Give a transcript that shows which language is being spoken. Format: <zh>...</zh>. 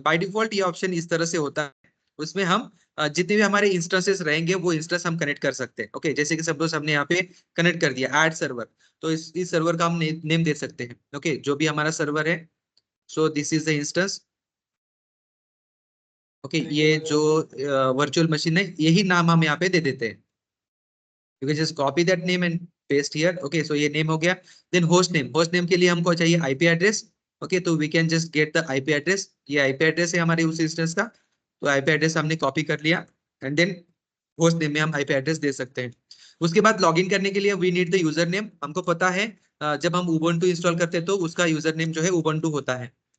<hi>By default ये option इस तरह से होता है, उसमें हम जितने भी हमारे इंस्टेंसेस रहेंगे वो इंस्टेंस हम कनेक्ट कर सकते हैं। ओके, जैसे कि सपोज हमने यहाँ पे कनेक्ट कर दिया ऐड सर्वर, तो इस सर्वर का हम नेम दे सकते हैं। ओके, जो भी हमारा सर्वर है,</hi> <en>So this is the instance.</en> <hi>Okay, ये जो वर्चुअल मशीन है यही नाम हम यहाँ पे दे देते हैं।</hi> <en>You can just copy that name and paste here.</en> <hi>Okay, so ये name हो गया। Then host name के लिए हमको चाहिए IP एड्रेस।</hi> <en>Okay, तो we can just get the IP address.</en> <hi>ये IP एड्रेस है हमारे उस इंस्टेंस का, तो IP एड्रेस हमने कॉपी कर लिया एंड देन होस्ट नेम में हम IP एड्रेस दे सकते हैं। उसके बाद लॉगिन करने के लिए</hi> <en>We need the user name.</en> <hi>हमको पता है जब हम उबुंटू इंस्टॉल करते हैं तो उसका यूजर नेम जो है उबुंटू होता है।</hi>